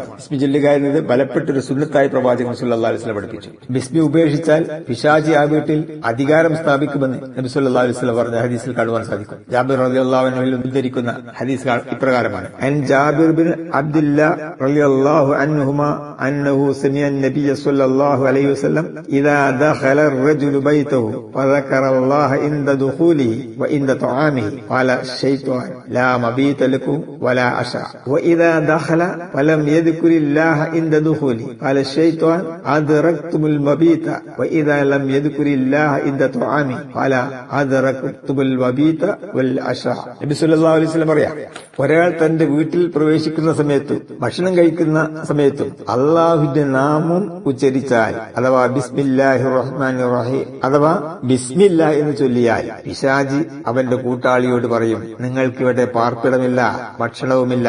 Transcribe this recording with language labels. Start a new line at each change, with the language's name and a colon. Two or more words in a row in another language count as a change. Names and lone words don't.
Malayalam: ബിസ്മി ചൊല്ലുക എന്നത് ബലപ്പെട്ടൊരു സുന്നത്തായി പ്രവാചകൻ
Arabic: صلى الله عليه وسلم
Malayalam: പഠിപ്പിച്ചു. ബിസ്മി ഉപേക്ഷിച്ചാൽ പിശാചി ആ വീട്ടിൽ അധികാരം സ്ഥാപിക്കുമെന്ന് നബി
Arabic: صلى الله عليه وسلم
Malayalam: പറഞ്ഞ ഹദീസിൽ കാണുവാൻ സാധിക്കും. ജാബിർ
Arabic: رضي الله عنه
Malayalam: ഉദ്ധരിക്കുന്ന ഹദീസ് ഇപ്രകാരമാണ്:
Arabic: عن جابر بن عبد الله رضي الله عنهما أنه سمع النبي صلى الله عليه وسلم إذا دخل الرجل بيته فذكر الله عند دخوله وعند طعامه قال الشيطان لا مبيت لكم ولا عشاء وإذا دخل فلم يذكر الله عند دخوله قال الشيطان أدركتم المبيت وإذا لم يذكر الله عند طعامه قال أدركتم المبيت والعشاء.
Malayalam: നബി
Arabic: صلى الله عليه وسلم
Malayalam: പറയാം, ഒരാൾ തന്റെ വീട്ടിൽ പ്രവേശിക്കുന്ന സമയത്തും ഭക്ഷണം കഴിക്കുന്ന സമയത്തും അള്ളാഹുവിന്റെ നാമം ഉച്ചരിച്ചാൽ, അഥവാ
Arabic: بسم الله الرحمن الرحيم
Malayalam: അഥവാ ബിസ്മില്ല എന്ന് ചൊല്ലിയാൽ, പിശാചി അവന്റെ കൂട്ടാളിയോട് പറയും, നിങ്ങൾക്കിവിടെ പാർപ്പിടമില്ല, ഭക്ഷണവുമില്ല.